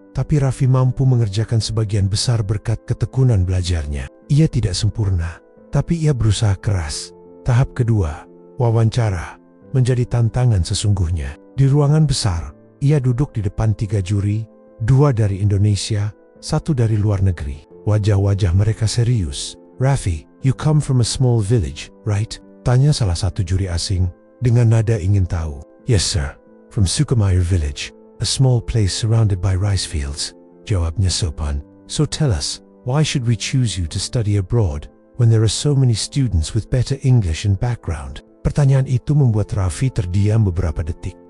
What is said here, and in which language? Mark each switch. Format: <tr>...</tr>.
<id>Tapi Raffi mampu mengerjakan sebagian besar berkat ketekunan belajarnya. Ia tidak sempurna, tapi ia berusaha keras. Tahap kedua, wawancara, menjadi tantangan sesungguhnya. Di ruangan besar, ia duduk di depan 3 juri, 2 dari Indonesia, 1 dari luar negeri. Wajah-wajah mereka serius.</id> <en>"Raffi, you come from a small village, right?"</en> <id>tanya salah satu juri asing dengan nada ingin tahu.</id> <en>"Yes, sir. From Sukhmayr village, a small place surrounded by rice fields,"</en> <id>jawabnya sopan.</id> <en>"So tell us, why should we choose you to study abroad when there are so many students with better English and background?"</en> <id>Pertanyaan itu membuat Raffi terdiam beberapa detik.</id>